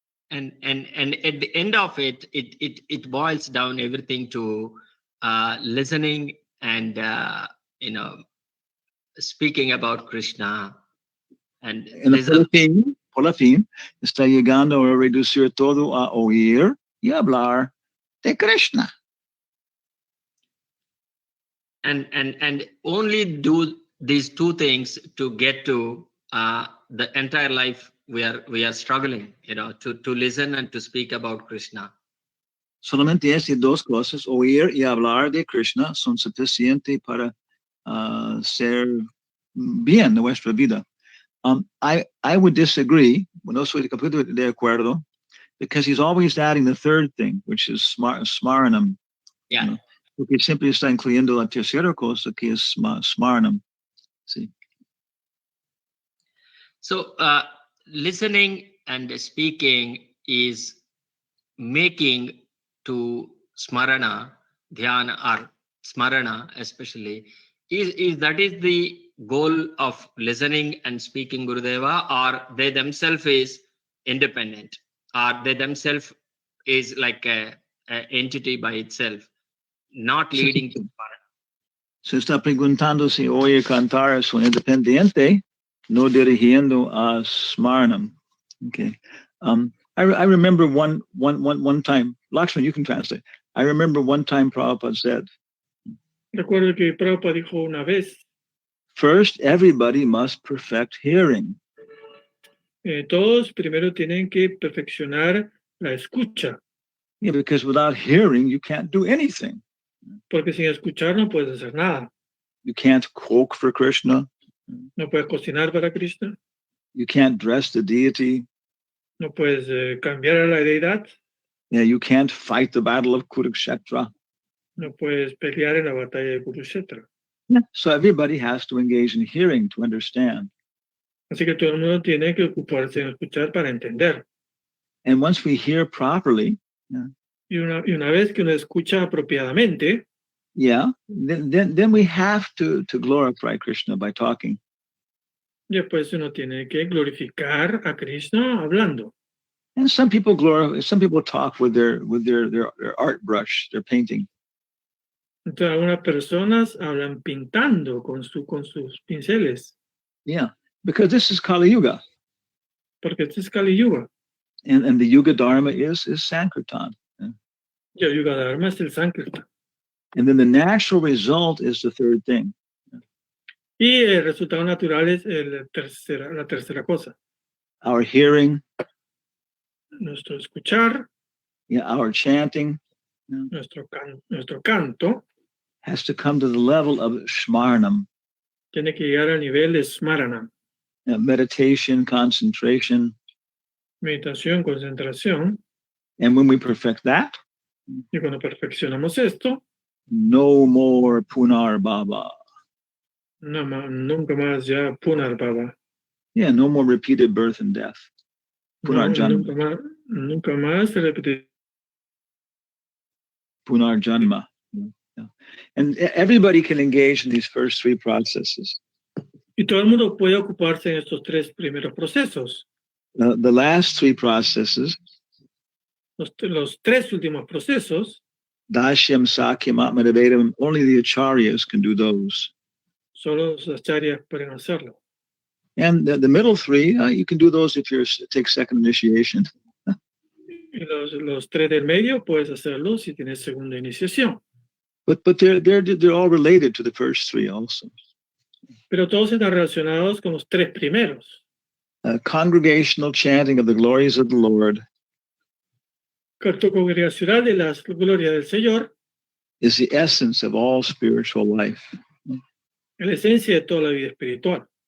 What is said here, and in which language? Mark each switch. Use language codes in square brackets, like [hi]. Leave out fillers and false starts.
[en] And at the end of it boils down everything to listening and speaking about Krishna. And [es] En [en] there's a, [es] por la fin, está llegando a reducir todo a oír y hablar de Krishna. [en] and only do these two things to get to the entire life we are struggling, to listen and to speak about Krishna. [es] Solamente estas dos cosas, oír y hablar de Krishna, son suficientes para ser bien de nuestra vida. [en] I would disagree, [es] no soy completamente de acuerdo, [en] because he's always adding the third thing, which is smaranam. Yeah. [es] You know, porque siempre está incluyendo la tercera cosa, que es smaranam. Sí. [en] So listening and speaking is making to smarana, dhyana, or smarana especially, is that is the goal of listening and speaking Gurudeva, or they themselves is independent, or they themselves is like a entity by itself, not leading to smarana. [es] Se está preguntando si oír cantar es un independiente, no dirigiendo a smaranam. [en] Okay. I remember one time, Lakshman, you can translate. I remember one time Prabhupada said, [es] Recuerdo que Prabhupada dijo una vez, [en] first, everybody must perfect hearing. [es] todos primero tienen que perfeccionar la escucha, [en] Yeah, because without hearing, you can't do anything. [es] porque sin escuchar no puedes hacer nada. [en] You can't cook for Krishna. [es] No puedes cocinar para Krishna, [en] You can't dress the deity. [es] no puedes cambiar a la deidad, [en] Yeah, you can't fight the battle of Kurukshetra. [es] no puedes pelear en la batalla de Kurukshetra. [en] Yeah. So everybody has to engage in hearing to understand. [es] Así que todo el mundo tiene que ocuparse en escuchar para entender. [en] And once we hear properly, [es] Y una vez que uno escucha apropiadamente, [en] yeah, then we have to glorify Krishna by talking. [es] después uno tiene que glorificar a Krishna hablando. [en] And some people talk with their art brush, their painting. [es] Entonces algunas personas hablan pintando con sus pinceles, [en] Yeah, because this is Kali Yuga, [es] porque este es Kali Yuga. [en] and the Yuga Dharma is Sankirtan. [es] Y el Yuga Dharma es el Sankirtan. [en] And then the natural result is the third thing. [es] Y el resultado natural es la tercera cosa. [en] Our hearing, [es] Nuestro escuchar, [en] our chanting [es] nuestro canto, [en] has to come to the level of Shmarnam, [es] tiene que llegar al nivel de Smarana. [en] meditation, concentration. [es] Meditación, concentración. [en] And when we perfect that, [es] Y cuando perfeccionamos esto, [en] no more Punar Baba. [es] nunca más ya Punarbhava. [en] Yeah, no more repeated birth and death. [sa] Punarjanma. [es] Nunca más se repite. [sa] Punarjanma. Yeah. [en] And everybody can engage in these first three processes. [es] Y todo el mundo puede ocuparse en estos tres primeros procesos. [en] The last three processes, [es] Los tres últimos procesos, [en] Dashyam, Sakyam, Atmanavedam, only the acharyas can do those. [es] solo los acharyas pueden hacerlo. [en] And the middle three, you can do those if you take second initiation. [es] Y los tres del medio puedes hacerlo si tienes segunda iniciación. [en] But they're all related to the first three also. [es] Pero todos están relacionados con los tres primeros. [en] Congregational chanting of the glories of the Lord [es] Canto congregacional de las glorias del Señor [en] is the essence of all spiritual life. [es] es la esencia de toda la vida espiritual.